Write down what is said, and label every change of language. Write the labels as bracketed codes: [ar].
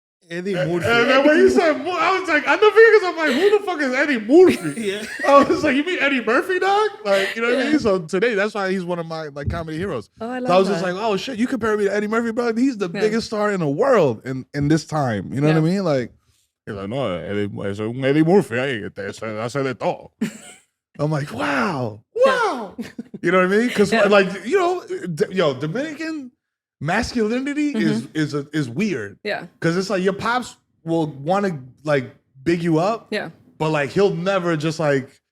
[en] Eddie Murphy. And then when he said, I was like, I never because I'm like, who the fuck is Eddie Murphy? Yeah. I was like, you mean Eddie Murphy, dog? Like, you know what I mean? So today, that's why he's one of my like comedy heroes. Oh, I love So I was that. just like, oh shit, you compare me to Eddie Murphy, bro? He's the biggest star in the world in this time. You know what I mean? Like, he's like, [es] no, es un Eddie Murphy ahí, hace de todo. [en] I'm like, wow. You know what I mean? Because like, you know, Dominican masculinity is weird. Yeah. Because it's like your pops will want to like big you up. Yeah. But like he'll never just like